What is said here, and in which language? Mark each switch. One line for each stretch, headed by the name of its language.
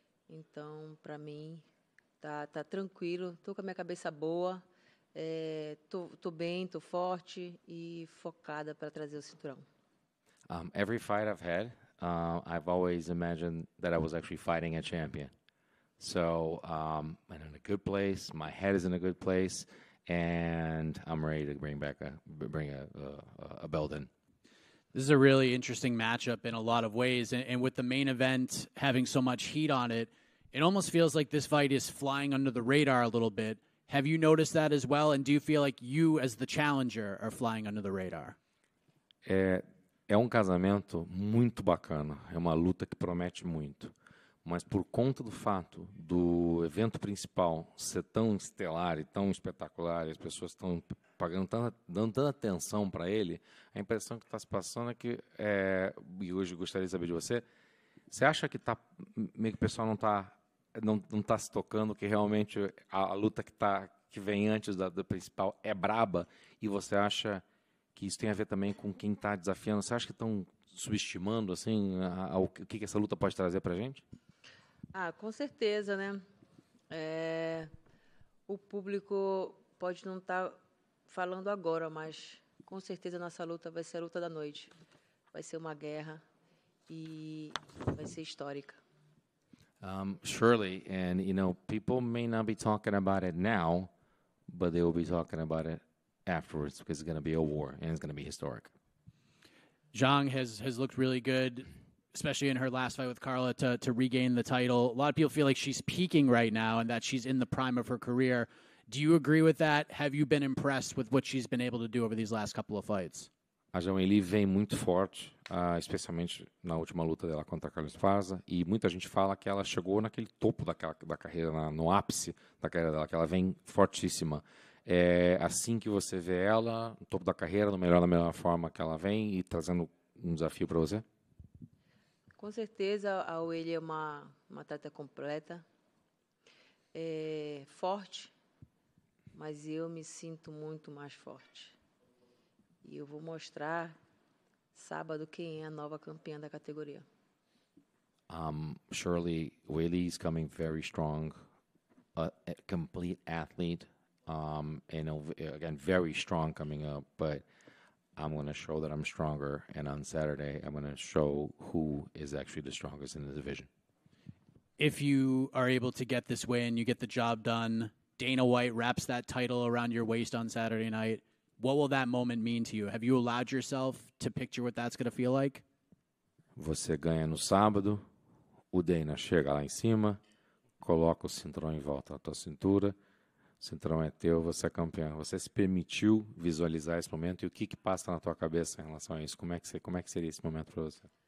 Portuguese: Então, para mim, tá tranquilo. Tô com a minha cabeça boa. Tô bem, tô forte e focada para trazer o cinturão.
English: Every fight I've had, I've always imagined that I was actually fighting a champion. So I'm in a good place. My head is in a good place, and I'm ready to bring a belt in. This is a really interesting matchup in a lot of ways, and with the main event having so much heat on it, it almost feels like this fight is flying under the radar a little bit. Have you noticed that as well, and do you feel like you, as the challenger, are flying under the radar?
Portuguese: É um casamento muito bacana, é uma luta que promete muito. Mas por conta do fato do evento principal ser tão estelar e tão espetacular, e as pessoas estão dando tanta atenção para ele, a impressão que está se passando é que, e hoje gostaria de saber de você, você acha que meio que o pessoal não tá se tocando, que realmente a luta que vem antes da principal é braba, e você acha que isso tem a ver também com quem está desafiando? Você acha que estão subestimando assim, o que essa luta pode trazer para a gente? Com certeza, né? O público pode não estar falando agora, mas com certeza a nossa luta vai ser a luta da noite. Vai ser uma guerra e vai ser histórica.
English: Surely, and people may not be talking about it now, but they will be talking about it afterwards because it's going to be a war and it's going to be historic. Zhang has looked really good, especially in her last fight with Carla to regain the title. A lot of people feel like she's peaking right now and that she's in the prime of her career. Do you agree with that? Have you been impressed with what she's been able to do over these last couple of fights?
Portuguese: A Zhang Weili vem muito forte, especialmente na última luta dela contra a Carla Esparza, e muita gente fala que ela chegou naquele topo da carreira, no ápice da carreira dela, que ela vem fortíssima. É assim que você vê ela, no topo da carreira, da melhor forma que ela vem e trazendo um desafio para você? Com certeza, a Weili é uma atleta completa, forte, mas eu me sinto muito mais forte. E eu vou mostrar sábado quem é a nova campeã da categoria.
English: Surely, Weili is coming very strong, a complete athlete, and again, very strong coming up, but I'm going to show that I'm stronger, and on Saturday, I'm going to show who is actually the strongest in the division. If you are able to get this win, you get the job done, Dana White wraps that title around your waist on Saturday night, what will that moment mean to you? Have you allowed yourself to picture what that's going to feel like?
Portuguese: Você ganha no sábado, o Dana chega lá em cima, coloca o cinturão em volta da tua cintura, o cinturão é teu, você é campeão. Você se permitiu visualizar esse momento, e o que passa na tua cabeça em relação a isso? Como é que seria esse momento para você?